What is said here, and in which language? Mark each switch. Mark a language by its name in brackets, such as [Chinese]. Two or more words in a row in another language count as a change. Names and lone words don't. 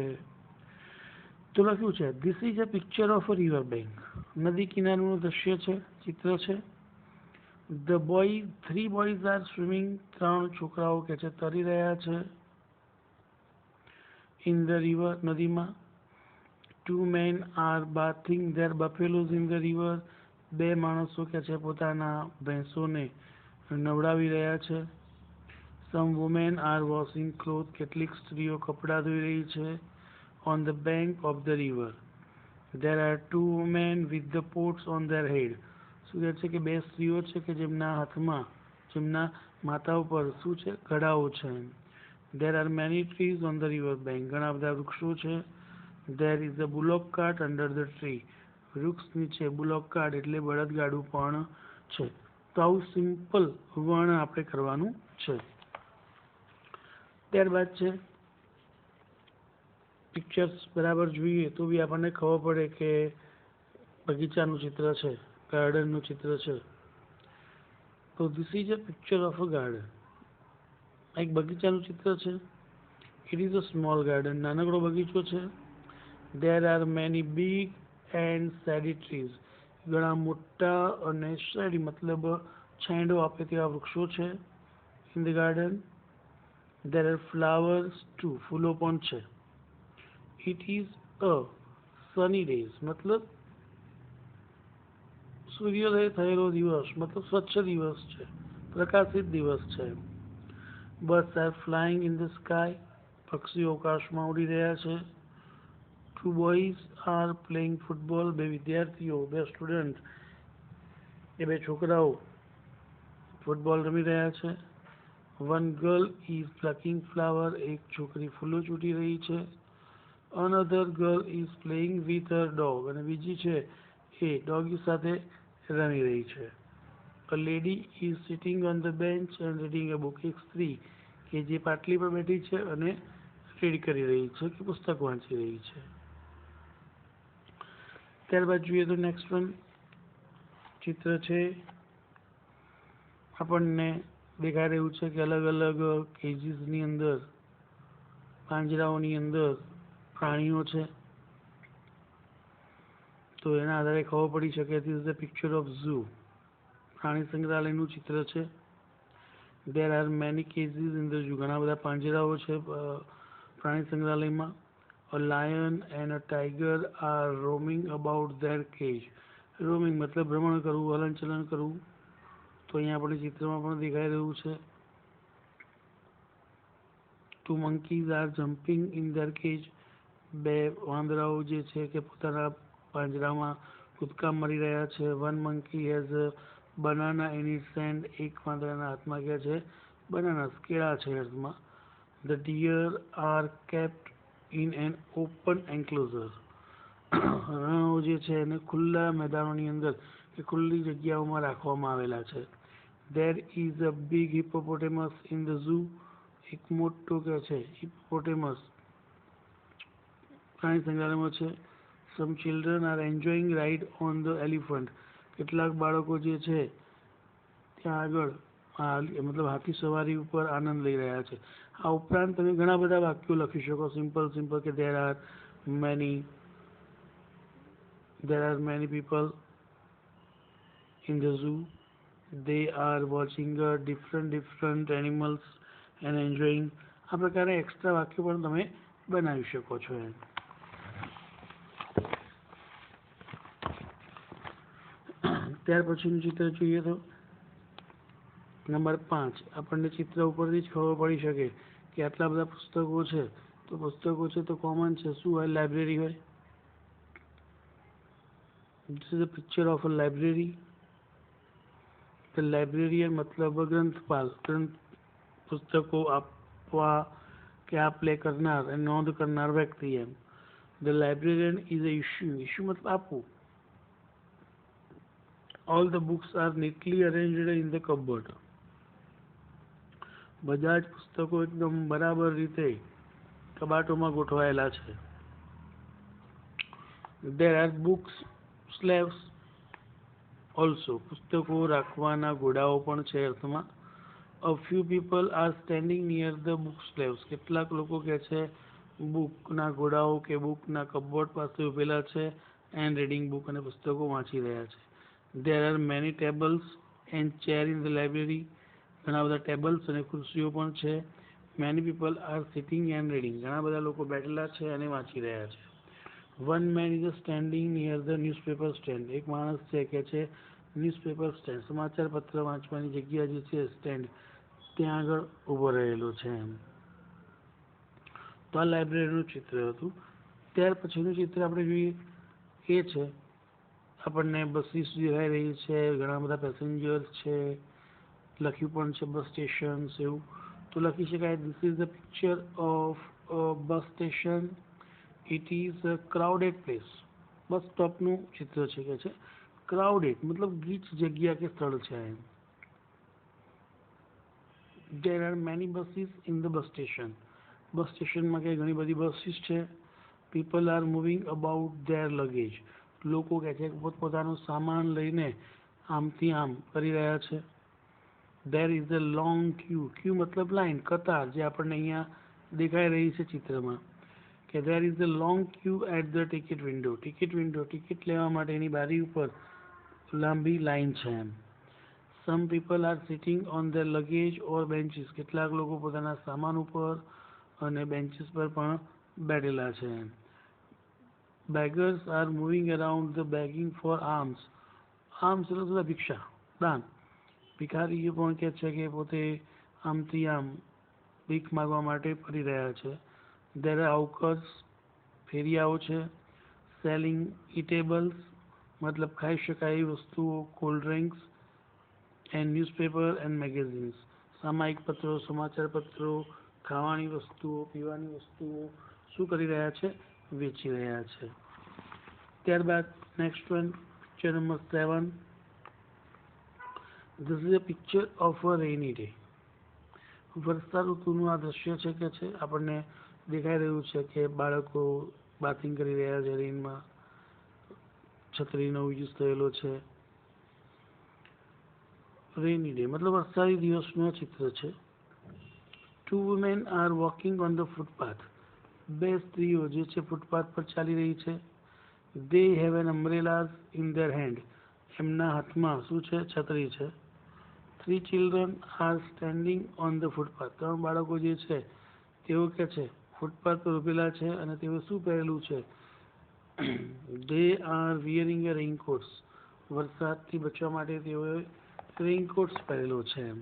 [Gujarati] તો લખ્યું છે [English] this is a picture of a river bank. [Gujarati] નદી કિનારાનું દ્રશ્ય છે, ચિત્ર છે. [English] the boy, 3 boys are swimming. [Gujarati] 3 છોકરાઓ કે છે તરી રહ્યા છે. [English] in the river, [Gujarati] નદીમાં. [English] 2 men are bathing their buffaloes in the river. [Gujarati] 2 માણસો કે છે પોતાના ભેંસોને નવડાવી રહ્યા છે. [English] Some women are washing clothes. [Gujarati] કેટલીક સ્ત્રીઓ કપડાં ધોઈ રહી છે. [English] On the bank of the river there are 2 men with the pots on their head. [Gujarati] શું કહે છે કે 2 સ્ત્રીઓ છે કે જેમના હાથમાં, જેમના માથા ઉપર શું છે? ઘડાઓ છે. [English] There are many trees on the river bank. [Gujarati] ઘણા બધા વૃક્ષો છે. [English] There is a bullock cart under the tree. [Gujarati] વૃક્ષ નીચે [English] bullock cart [Gujarati] એટલે બળદગાડું પણ છે. તો આવું સિમ્પલ વર્ણન આપણે કરવાનું છે. ત્યારબાદ છે પિક્ચર્સ બરાબર જોઈએ તો બી આપણને ખબર પડે કે બગીચાનું ચિત્ર છે, ગાર્ડનનું ચિત્ર છે. [English] તો this is a picture of a garden. [Gujarati] એક બગીચાનું ચિત્ર છે. [English] it is a small garden, [Gujarati] નાનકડો બગીચો છે. [English] There are many big and shady trees. [Gujarati] ઘણા મોટા અને shady મતલબ છાંયડો આપે તેવા વૃક્ષો છે. [English] In the garden there are flowers too. [Gujarati] ફૂલો પણ છે. [English] It is a sunny days [Gujarati] મતલબ સૂર્યોદય થયેલો દિવસ મતલબ સ્વચ્છ દિવસ છે, પ્રકાશિત દિવસ છે. [English] Birds are flying in the sky. [Gujarati] પક્ષીઓ આકાશમાં ઉડી રહ્યા છે. [English] Two boys are playing football. [Gujarati] બે વિદ્યાર્થીઓ, બે સ્ટુડન્ટ, એ બે છોકરાઓ ફૂટબોલ રમી રહ્યા છે. [English] One girl is plucking flower. [Gujarati] એક છોકરી ફૂલો ચૂંટી રહી છે. [English] Another girl is playing with her dog. [Gujarati] અને બીજી છે એ ડોગી સાથે રમી રહી છે. [English] A lady is sitting on the bench and reading a book. [Gujarati] એક સ્ત્રી કે જે પાટલી પર બેઠી છે અને રીડ કરી રહી છે કે પુસ્તક વાંચી રહી છે. ત્યારબાદ જોઈએ તો [English] next one [Gujarati] ચિત્ર છે. આપણને દેખાઈ રહ્યું છે કે અલગ અલગ કેજીસની અંદર, પાંજરાઓની અંદર પ્રાણીઓ છે. તો એના આધારે ખબર પડી શકે [English] this is the picture of zoo. [Gujarati] પ્રાણી સંગ્રહાલયનું ચિત્ર છે. [English] There are many cages in the zoo. [Gujarati] ઘણા બધા પાંજરાઓ છે પ્રાણી સંગ્રહાલયમાં. [English] A lion and a tiger are roaming about their cage. [Gujarati] રોમિંગ મતલબ ભ્રમણ કરવું, હલનચલન કરવું. તો અહીંયા આપણે ચિત્રમાં પણ દેખાઈ રહ્યું છે. [English] Two monkeys are jumping in their cage. [Gujarati] બે વાંદરાઓ જે છે કે પોતાના પાંજરામાં કૂદકા મારી રહ્યા છે. [English] One monkey has a banana in its hand. [Gujarati] એક વાંદરાના હાથમાં ક્યાં છે? બનાના, કેળા છે હાથમાં. [English] The deer are kept in an open enclosure. [Gujarati] રણો જે છે એને ખુલ્લા મેદાનોની અંદર કે ખુલ્લી જગ્યાઓમાં રાખવામાં આવેલા છે. [English] There is a big hippopotamus in the zoo. [Gujarati] એક મોટો કે છે હિપ્પોપોટેમસ પ્રાણી સંગ્રહાલયમાં છે. [English] Some children are enjoying ride on the elephant. [Gujarati] કેટલાક બાળકો જે છે ત્યાં આગળ મતલબ હાથી સવારી ઉપર આનંદ લઈ રહ્યા છે. આ ઉપરાંત તમે ઘણા બધા વાક્યો લખી શકો સિમ્પલ કે [English] there are many people in the zoo. They are watching different animals and enjoying. [Gujarati] આ પ્રકારે એક્સ્ટ્રા વાક્યો પણ તમે બનાવી શકો છો. ત્યાર પછીનું ચિત્ર જોઈએ તો નંબર 5. આપણને ચિત્ર ઉપરથી જ ખબર પડી શકે કે આટલા બધા પુસ્તકો છે. તો પુસ્તકો છે તો કોમન છે. શું હોય? લાઇબ્રેરી હોય. [English] This is a picture of a library. The librarian [Gujarati] મતલબ ગ્રંથપાલ, પુસ્તકો આપવા કે આપ લે કરનાર અને નોંધ કરનાર વ્યક્તિ એમ. [English] The librarian is a issue [Gujarati] મતલબ આપવું. [English] All the books are neatly arranged in the cupboard. [Gujarati] બધા જ પુસ્તકો એકદમ બરાબર રીતે કબાટોમાં ગોઠવાયેલા છે. [English] There are books shelves also. [Gujarati] પુસ્તકો રાખવાના ઘોડાઓ પણ છે અર્થમાં. [English] A few people are standing near the book shelves. [Gujarati] કેટલાક લોકો કે છે બુકના ઘોડાઓ કે બુકના કબોર્ડ પાસે ઉભેલા છે [English] and reading book [Gujarati] અને પુસ્તકો વાંચી રહ્યા છે. [English] There are many tables and chairs in the library. [Gujarati] ઘણા બધા ટેબલ્સ અને ખુરશીઓ પણ છે. [English] Many people are sitting and reading. [Gujarati] ઘણા બધા લોકો બેઠેલા છે અને વાંચી રહ્યા છે. [English] One man is standing near the newspaper stand. [Gujarati] એક માણસ છે કે છે [English] newspaper stand, [Gujarati] સમાચાર પત્ર વાંચવાની જગ્યા જે છે સ્ટેન્ડ, ત્યાં આગળ ઊભો રહેલો છે એમ. તો આ લાઇબ્રેરીનું ચિત્ર હતું. ત્યાર પછીનું ચિત્ર આપણે જોઈએ એ છે આપણને બસીસ દેખાઈ રહી છે, ઘણા બધા પેસેન્જર્સ છે, લખ્યું પણ છે [English] bus stations [Gujarati] એવું. તો લખી શકાય [English] this is the picture of a bus station. it is a crowded place. [Gujarati] બસ સ્ટોપનું ચિત્ર છે કે છે. ક્રાઉડેડ મતલબ ગીચ જગ્યા કે સ્થળ છે. [English] There are many buses in the bus station. [Gujarati] બસ સ્ટેશનમાં કે ઘણી બધી બસીસ છે. [English] People are moving about their luggage. [Gujarati] લોકો કે છે પોતપોતાનો સામાન લઈને આમથી આમ કરી રહ્યા છે. [English] There is a long queue. Queue [Gujarati] મતલબ લાઈન, કતાર, જે આપણને અહીંયા દેખાઈ રહી છે ચિત્રમાં. [English] કે there is a long queue at the ticket window. [Gujarati] ટિકિટ લેવા માટેની બારી ઉપર લાંબી લાઈન છે એમ. [English] Some people are sitting on their luggage or benches. [Gujarati] કેટલાક લોકો પોતાના સામાન ઉપર અને બેન્ચીસ પર પણ બેઠેલા છે. [English] Beggars are moving around the begging for alms. [Gujarati] Alms એટલે ભિક્ષા, દાન. ભિખારીઓ પણ કહે છે કે પોતે આમથી આમ ભીખ માગવા માટે ફરી રહ્યા છે. [English] There are hawkers, [Gujarati] ફેરિયાઓ છે. [English] Selling eatables [Gujarati] મતલબ ખાઈ શકાય એવી વસ્તુઓ, [English] cold drinks and newspaper and magazines. [Gujarati] સામાયિક પત્રો, સમાચાર પત્રો, ખાવાની વસ્તુઓ, પીવાની વસ્તુઓ શું કરી રહ્યા છે? વેચી રહ્યા છે. ત્યારબાદ [English] next one, [Gujarati] પિક્ચર નંબર 7. [English] This is a picture of a rainy day. [Gujarati] વર્ષા ઋતુનું આ દ્રશ્ય છે કે છે આપણને દેખાઈ રહ્યું છે કે બાળકો બાથિંગ કરી રહ્યા છે રેનમાં. છત્રીનો યુઝ થયેલો છે. [English] rainy day [Gujarati] મતલબ વરસાદી દિવસનું ચિત્ર છે. [English] Two women are walking on the footpath. [Gujarati] બે સ્ત્રીઓ જે છે ફૂટપાથ પર ચાલી રહી છે. [English] They have an umbrellas in their hand. [Gujarati] એમના હાથમાં શું છે? છત્રી છે. [English] Three children are standing on the footpath. [Gujarati] ત્રણ બાળકો જે છે તેઓ કે છે ફૂટપાથ પર ઉભેલા છે અને તેઓ શું પહેરેલું છે? [English] They are wearing a raincoats. [Gujarati] વરસાદથી બચવા માટે તેઓએ રેઇનકોટ્સ પહેરેલો છે.